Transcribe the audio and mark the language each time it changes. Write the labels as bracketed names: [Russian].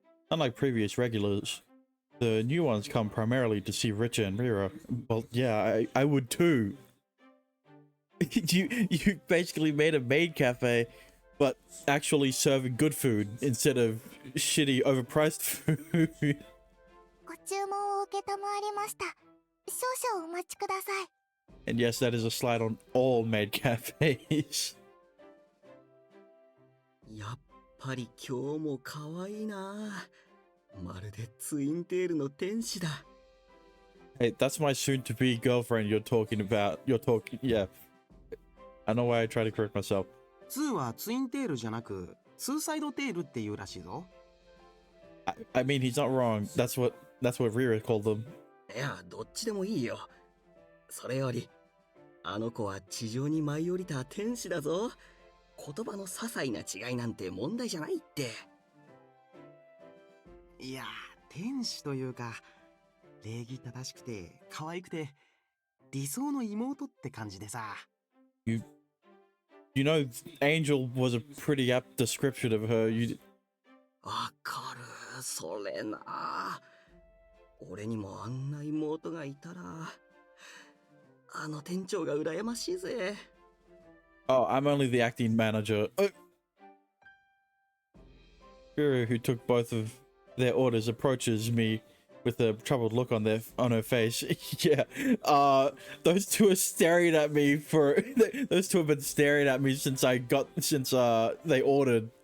[English] Unlike previous regulars, the new ones come primarily to see Richa and Rira. Well, yeah, I would too. You basically made a maid cafe, but actually serving good food instead of shitty, overpriced food. [Japanese] ご注文を受けたまわりました。少々お待ちください。 [English] And yes, that is a slide on all maid cafes. [Japanese] やっぱり今日も可愛いな。まるでツインテールの天使だ。 [English] Hey, that's my soon-to-be girlfriend you're talking about. Yeah. I know why I try to correct myself. [Japanese] 2はツインテールじゃなくツーサイドテールっていうらしいぞ。 [English] I mean, he's not wrong. That's what Rira called them. [Japanese] いや、どっちでもいいよ。それより、あの子は地上に舞い降りた天使だぞ。言葉の些細な違いなんて問題じゃないって。いや、天使というか礼儀正しくて可愛くて理想の妹って感じでさ。 [English] You know, Angel was a pretty apt description of her. [Japanese] わかる、それな。俺にもあんな妹がいたら、あの店長が羨ましいぜ。 [English] Oh, I'm only the acting manager. Rira, who took both of their orders, approaches me with a troubled look on her face. Yeah, those two are staring at me those two have been staring at me since they ordered.